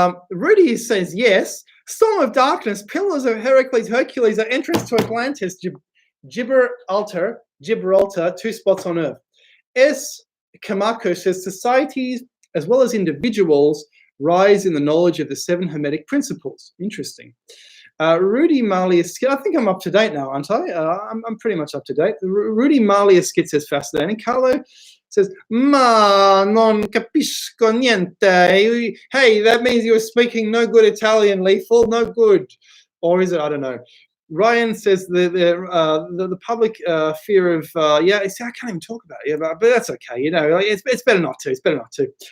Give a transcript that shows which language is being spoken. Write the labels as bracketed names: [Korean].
[English] Rudy says yes. Storm of Darkness, Pillars of Hercules are entrance to Atlantis, Gibraltar, 2 spots on Earth. S. Kamako says societies as well as individuals rise in the knowledge of the 7 Hermetic principles. Interesting. Rudy Marley skit. I think I'm up to date now, aren't I? I'm pretty much up to date. Rudy Marley skit says fascinating. Carlo says, [Italian] ma non capisco niente. [English] Hey, that means you were speaking no good Italian, Lethal. No good. Or is it? I don't know. Ryan says the public fear of yeah. See, I can't even talk about it, but that's okay. You know, it's better not to. It's better not to.